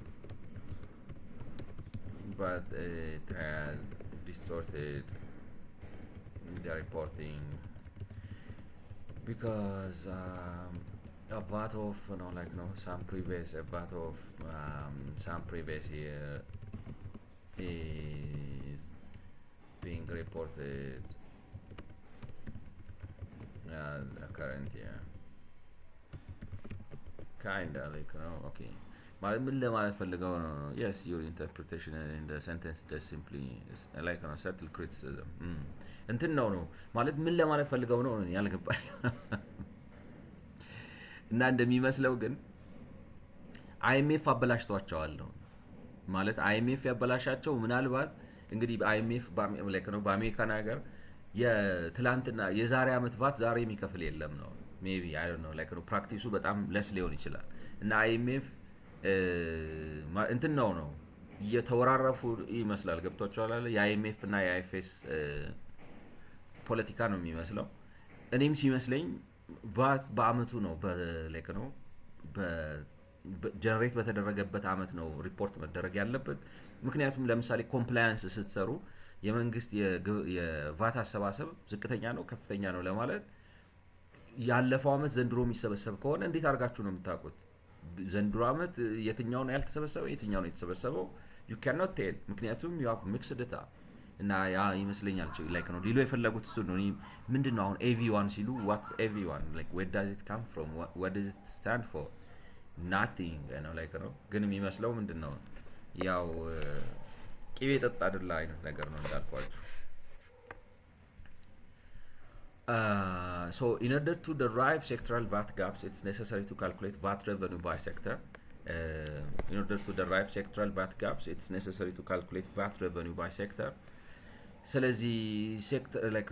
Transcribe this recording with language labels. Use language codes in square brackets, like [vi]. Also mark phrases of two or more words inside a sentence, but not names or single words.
[en] But it has distorted the reporting because a VAT of some previous year is being reported as a current year. Kinda okay. [am] ምን ለማለት ፈልገው ነው [en] yes your interpretation in the sentence does simply like a subtle criticism [am] እንትን ነው ማለት ምን ለማለት ፈልገው ነው ያልገባኝ እና እንደሚመስለው ግን IMF አበላሽቷቸዋል ነው ማለት IMF ያበላሻቸው ምናልባት እንግዲህ IMF በአሜሪካን ሀገር የትላንትና የዛሬ አመት ቫት ዛሬ የሚከፍል የለም ነው [en] maybe I don't know [am] ፕራክቲሱ በጣም ለስ ሊሆን ይችላል እና IMF እንትን ነው እየተወራረፉ ይመስላል ገብቷቸዋል አይደል የአይኤምኤፍ እና የአይኤፍኤስ ፖለቲካ ነው የሚመስለው እኔም ሲመስለኝ ቫት በአመቱ ነው ጀነሬት በተደረገበት አመት ነው ሪፖርት መደረግ ያለበት ምክንያቱም ለምሳሌ ኮምፕላያንስ ስትሰሩ የመንግስት የቫት አሰባሰብ ዝቅተኛ ነው ከፍተኛ ነው ለማለት ያለፈው አመት ዘንድሮ የሚሰበሰብ ከሆነ እንዴት አርጋችሁ ነው የምታውቁት ዘንድሮ አመት የትኛው ነው ያልተሰበሰበው የትኛው ነው የተሰበሰበው [en] you cannot tell [am] ምክንያቱም [en] you have mixed data [am] እና ያ ይመስለኛል ነው ሊሎ የፈለጉት እሱ ነው ምንድነው አሁን AV1 ሲሉ [en] what's AV1 where does it come from what does it stand for nothing [am] ነው ግን የሚመስለው ምንድነው ያው ቅቤ ጠጣ አይደለ አይነት ነገር ነው እንዳልኳችሁ [en] so in order to derive sectoral VAT gaps it's necessary to calculate VAT revenue by sector in order to derive sectoral VAT gaps it's necessary to calculate VAT revenue by sector ስለዚህ ሴክተር